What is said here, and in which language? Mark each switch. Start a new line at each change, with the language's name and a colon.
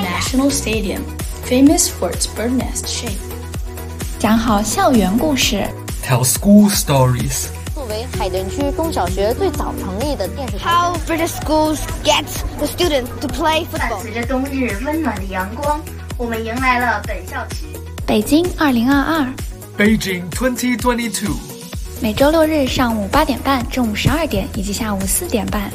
English: The National Stadium, famous for its bird nest shape.
Chinese: 讲好校园故事。
English: Tell school stories.
Chinese: 作为海淀区中小学最早成立的电视台。
English: How British schools get the students to play football.
Chinese: 伴随着冬日温暖的阳光，我们迎来了本校期。北京2022。
English: Beijing 2022。
Chinese: 每周六日上午8:30、正午12:00以及下午4:30。